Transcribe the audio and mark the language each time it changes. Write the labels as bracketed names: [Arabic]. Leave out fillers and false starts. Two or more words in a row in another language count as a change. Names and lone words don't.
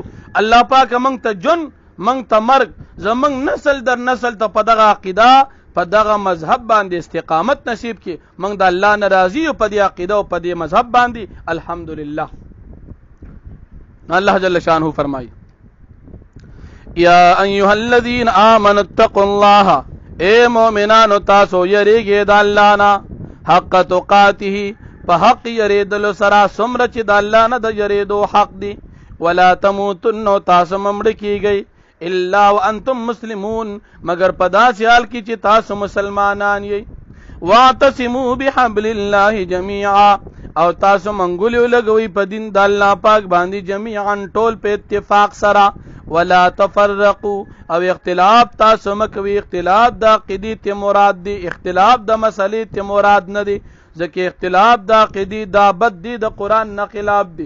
[Pashto] الله پاک موږ ته جن، موږ ته مرګ، زمونږ نسل در نسل ته په دغه عقیده په دغه مذهب باندې استقامت نصیب کړي. موږ د الله ناراضي او په دې عقیده او په دې مذهب باندې الحمدلله. الله جل شانه فرمایي [Arabic] یا ایها الذین آمنوا اتقوا الله، [Pashto] اے مومنانو تاسو یریږئ د الله نه [Arabic] حق تقاته، [Pashto] په حق یریدلو سره څومره چې د الله نه د یریدو حق دی. [Arabic] ولا تموتن، [Pashto] تاسو مړ کیږئ [Arabic] الا وانتم مسلمون، [Pashto] مگر په داسې حال کې چې تاسو مسلمانان یې. [Arabic] واعتصموا بحبل الله جميعا، [Pashto] او تاسو منګولې لګوي په دین د الله پاک باندې جميعا ټول په اتفاق سره. [Arabic] ولا تفرقوا، [Pashto] او اختلاف تاسو مکوي. اختلاف د عقیدې ته مراد دی، اختلاف د مسلې ته مراد نه دی، ځکه اختلاف د عقیدې دا بد دی، د قران نه خلاف دی.